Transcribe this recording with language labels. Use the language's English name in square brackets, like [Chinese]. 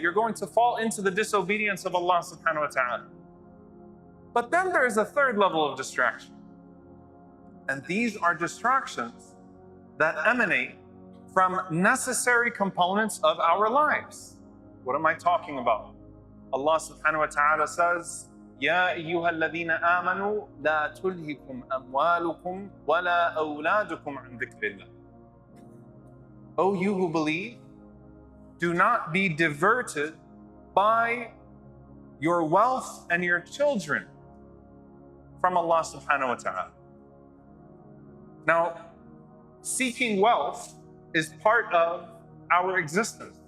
[English] You're going to fall into the disobedience of Allah subhanahu wa ta'ala. But then there is a third level of distraction. And these are distractions that emanate from necessary components of our lives. What am I talking about? Allah subhanahu wa ta'ala says, [Arabic] يا أيها الذين آمنوا لا تلهكم أموالكم ولا أولادكم عن ذكر الله. [English] O you who believe, do not be diverted by your wealth and your children from Allah subhanahu wa ta'ala. Now, seeking wealth is part of our existence.